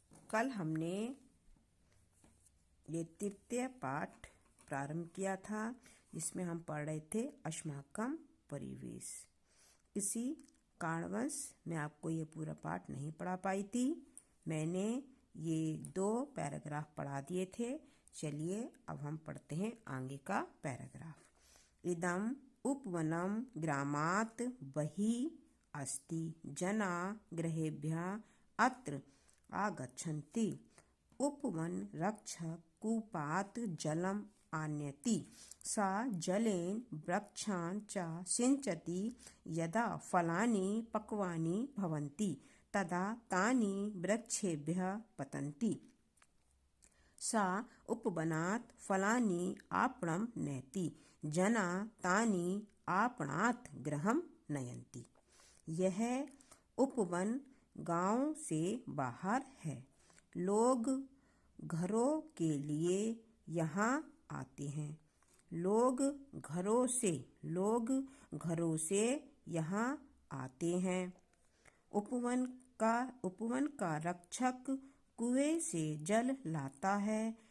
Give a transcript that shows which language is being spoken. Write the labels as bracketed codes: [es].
[hi] कल हमने ये तृतीय पाठ प्रारंभ किया था, जिसमें हम पढ़ रहे थे अस्माकं परिवेश। किसी कारणवश मैं आपको ये पूरा पाठ नहीं पढ़ा पाई थी। मैंने ये 2 पैराग्राफ पढ़ा दिए थे। चलिए अब हम पढ़ते हैं आगे का पैराग्राफ। [sa] इदम उपवनम ग्रामात् बहिः अस्ति, जना गृहेभ्यः अत्र आगच्छन्ति। उपवन रक्षक कूपात् जलम् आनयति। सा जलेन वृक्षान् च सिञ्चति। यदा फलानि पक्वानि भवन्ति तदा तानि वृक्षेभ्यः पतन्ति। सा उपवनात् फलानि आपणं नयति। जनाः तानि आपणात् गृहं नयन्ति। [hi] यह उपवन गांव से बाहर है। लोग घरों के लिए यहाँ आते हैं। लोग घरों से यहाँ आते हैं। उपवन का रक्षक कुएं से जल लाता है।